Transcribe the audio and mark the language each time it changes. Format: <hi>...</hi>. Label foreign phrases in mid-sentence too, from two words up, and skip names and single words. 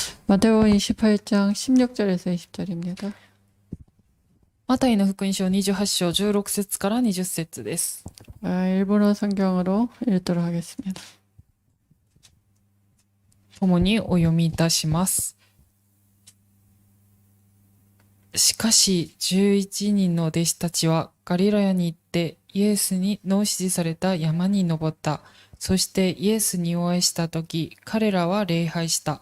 <ko>마태복음 28장 16절에서 20절입니다.</ko> <ja>マタイの福音書28章16節から20節です。</ja> <ko>일본어 성경으로 읽도록 하겠습니다.</ko> <ja>共にお読みいたします。しかし11人の弟子たちはガリラヤに行ってイエスにの指示された山に登った。そしてイエスにお会いしたとき、彼らは礼拝した。</ja>